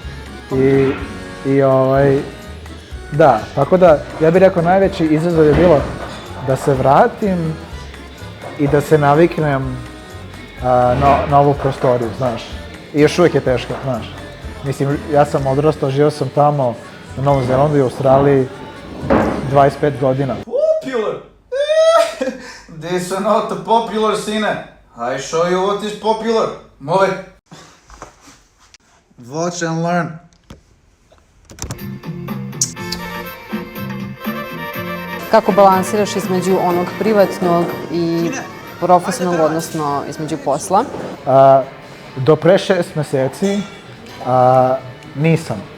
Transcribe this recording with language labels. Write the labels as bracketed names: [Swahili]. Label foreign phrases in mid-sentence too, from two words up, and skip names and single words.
[Serbian] Da, tako da, ja bih rekao, najveći izazov je bilo da se vratim i da se naviknem na ovu prostoriju, znaš. I još uvijek je teško, znaš. Mislim, ja sam odrastao, živio sam tamo na Novom Zelandu i Australiji 25 godina. [English] Popular? This are not popular, sine. I show you what is popular. Move it. Watch and learn. [Serbian] Kako balansiraš između onog privatnog i profesionalnog, odnosno između posla? Do pre 6 meseci nisam.